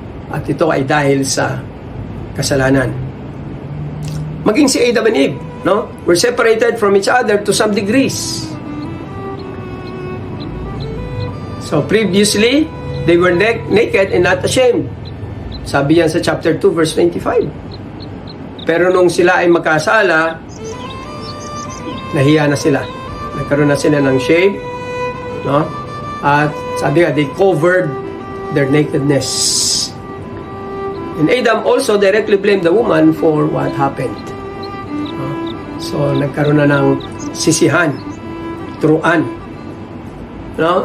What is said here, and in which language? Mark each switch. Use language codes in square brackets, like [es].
[tl] At ito ay dahil sa kasalanan. Maging si Adam and Eve, no? [en] Were separated from each other to some degrees. So previously, they were naked and not ashamed. [tl] Sabi yan sa chapter 2, verse 25. Pero nung sila ay magkasala, nahiya na sila. Nagkaroon na sila ng shame, no? At sabi nga, [en] they covered their nakedness. And Adam also directly blamed the woman for what happened. [tl] So, nagkaroon na ng sisihan, turuan. No?